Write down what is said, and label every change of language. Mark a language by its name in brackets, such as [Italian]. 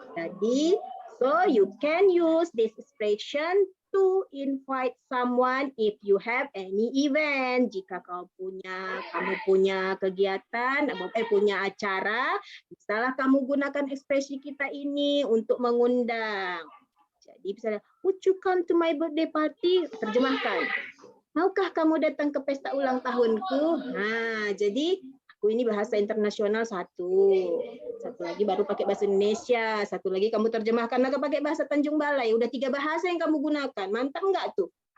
[English] Jadi, so you can use this expression to invite someone if you have any event. [Indonesian] Jika kamu punya kegiatan, punya acara, bisalah kamu gunakan ekspresi kita ini untuk mengundang. Jadi misalnya, [English] would you come to my birthday party? [Indonesian] Terjemahkan. Maukah kamu datang ke pesta ulang tahunku? Nah, jadi aku ini bahasa internasional satu lagi baru pakai bahasa Indonesia, satu lagi kamu terjemahkan lagi pakai bahasa Tanjung Balai. Udah 3 bahasa yang kamu gunakan. Mantap enggak tuh?